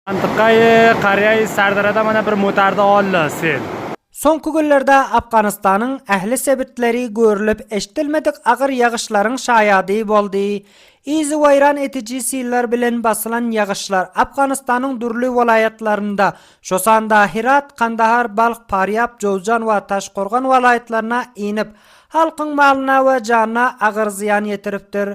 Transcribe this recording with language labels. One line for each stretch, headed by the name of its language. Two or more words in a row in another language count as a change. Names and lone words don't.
Turkmen: Antiqay Qariya Sardarada mana bir motarda oldi sel. Soňky günlerde Afganistanyň ähli sebitleri görülip eşitilmedik agyr ýagyşlaryň şaýady boldy. Izi wayran etici siller bilen basılan ýagyşlar Afganistanyň durly welaýatlarynda, şosanda Herat, Kandahar, Balkh, Faryab, Jowzjan we Taşgorgan welaýatlaryna inip, halkyň malyna we janyna agyr ziýan ýetiripdir.